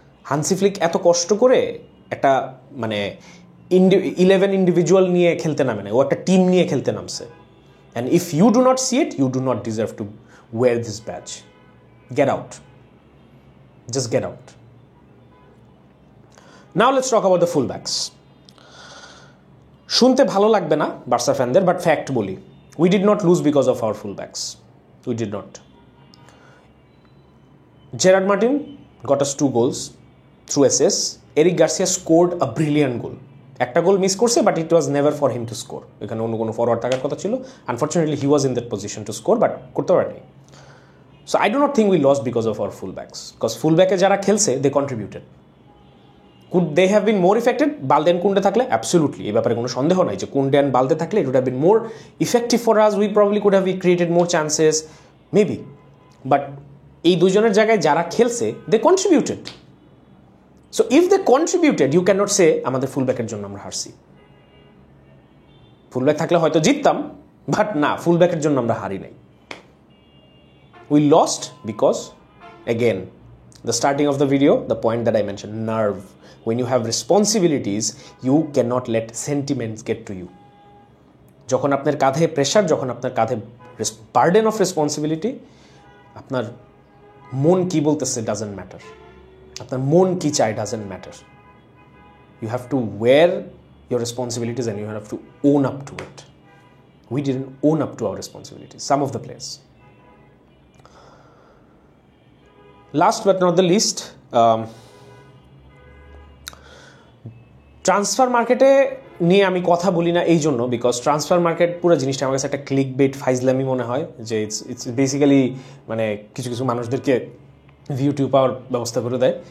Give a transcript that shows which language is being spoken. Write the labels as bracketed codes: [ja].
[bn] Hansi Flick এত কষ্ট করে একটা মানে 11 ইন্ডিভিজুয়াল নিয়ে খেলতে নামে না, ও একটা টিম নিয়ে খেলতে নামছে। [en] And if you do not see it, you do not deserve to wear this badge. Get out. Just get out. Now let's talk about the fullbacks. [bn] শুনতে ভালো লাগবে না বার্সা ফ্যানদের, বাট ফ্যাক্ট বলি, [en] we did not lose because of our fullbacks. We did not. Gerard Martin got us 2 goals through assists. Eric Garcia scored a brilliant goal. [bn] একটা goal miss করছে, but [en] It was never for him to score. [bn] এখানে অন্য কোনো forward থাকার কথা ছিল। [en] unfortunately he was in that position to score, [bn] but করতে পারেনি। [en] so I do not think we loss because of our fullbacks, [bn] because ফুলব্যাকে যারা খেলছে [en] They contributed. Could they have been more effected Balde and Kounde থাকলে? Absolutely, [bn] এই ব্যাপারে কোনো সন্দেহ নাই যে কুন্ডে অ্যান্ড বালদে থাকলে [en] It would have been more effective for us. We probably could have created more chances maybe, [bn] but এই দুজনের জায়গায় যারা খেলছে [en] They contributed. So if they contributed, you can not say [bn] আমাদের ফুলব্যাকের জন্য আমরা হারছি। ফুলব্যাক থাকলে হয়তো জিততাম, বাট না, ফুলব্যাকের জন্য আমরা হারি নাই। [en] We lost because, again, the starting of the video, the point that I mentioned, nerve. When you have responsibilities, you cannot let sentiments get to you. [bn] যখন আপনার কাঁধে প্রেশার, যখন আপনার কাঁধে বার্ডেন অফ রেসপন্সিবিলিটি, আপনার মন কি বলতেছে ডাজন্ট ম্যাটার, আপনার মন কি চায় doesn't matter. [en] You have to wear your responsibilities and you have to own up to it. We didn't own up to our responsibilities, some of the players. Last but not the least, [bn] transfer মার্কেটে নিয়ে আমি কথা বলি না এই জন্য, because transfer market পুরো জিনিসটা আমার কাছে একটা ক্লিক বেট ফাইজলামি মনে হয়, যে ইটস বেসিক্যালি মানে কিছু কিছু মানুষদেরকে ভিউ টিউ পাওয়ার ব্যবস্থা করে দেয়।